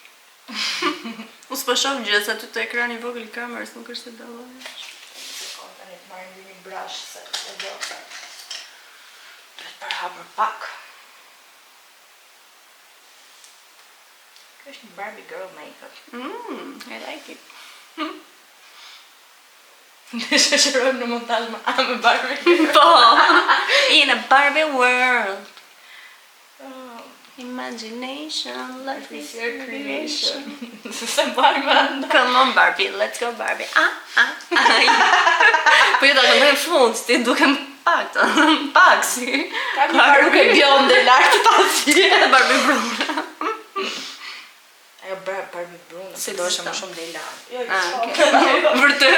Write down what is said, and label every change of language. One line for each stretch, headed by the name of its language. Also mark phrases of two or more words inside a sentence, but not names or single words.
Albanian: Unë s'po shoh gjë, se aty të ekrani i vogël i kamerës nuk është se dalloj. Tani të marrim një brush se e do. Duhet për hapur pak. Kjo është një
English: Barbie girl makeup. I like it.
Albanian: Ne shoqërojmë në montazh me me Barbie girl.
English: Po, in a Barbie world. Imagination, life is your creation.
Albanian: Se mbaj mend.
English: Come on Barbie, let's go Barbie.
Albanian: Po jo ta këndoj në fund, ti dukem pak, pak si. Ka një Barbie bjonde lart pasi. Edhe Barbie brune. Ajo Barbie brune, Se se do është ekziston. më shumë lejla. Jo, Vërtet.